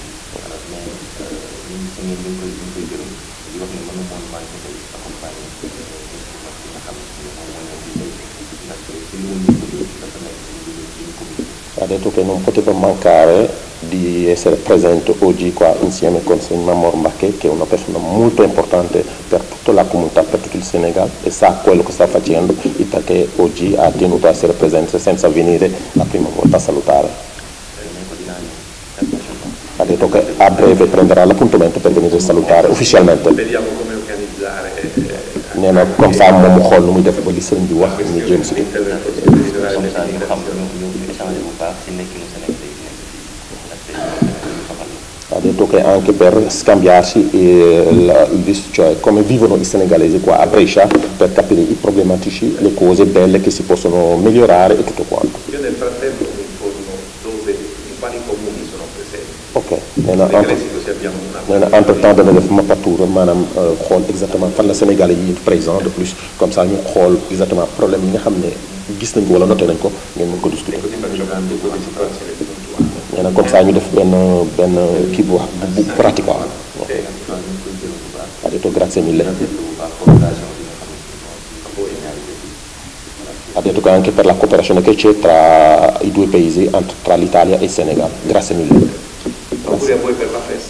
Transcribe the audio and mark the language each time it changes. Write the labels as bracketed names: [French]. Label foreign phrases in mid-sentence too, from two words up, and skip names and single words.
[Italian] Ha detto che non poteva mancare di essere presente oggi qua insieme con Signor Mbacke, che è una persona molto importante per tutta la comunità, per tutto il Senegal e sa quello che sta facendo e perché oggi ha tenuto a essere presente senza venire la prima volta a salutare. Ha detto che a breve prenderà l'appuntamento per venire a salutare ufficialmente. Vediamo come organizzare. [Wolof] Nee na [French] comme ça [Wolof] moom mu xool nu muy def ba li sëriñ bi wax ñu jëm si. [Italian] Ha detto che anche per scambiarsi cioè come vivono i senegalesi qua a Brescia per capire i problematici, le cose belle che si possono migliorare e tutto quanto. Io nel frattempo mi informo dove, in quali comuni sono presenti. Ok. Perché lei si [Wolof] nee na [French] entre temps [Wolof] dana def mapatour maanaam xool exactement fan la Sénégalais yi [French] présent de plus comme ça [Wolof] ñu xool exactement problème yi nga xam ne gis nañ ko wala noté nañ ko ngeen mën ko discuter. nee na [French] comme ça [Wolof] ñu def benn kii bu pratique quoi. [Italian] ha detto grazie mille. Ha detto che anche per la cooperazione che c'è tra i due paesi, tra l'Italia e il Senegal. Grazie mille. Auguri a voi per la festa.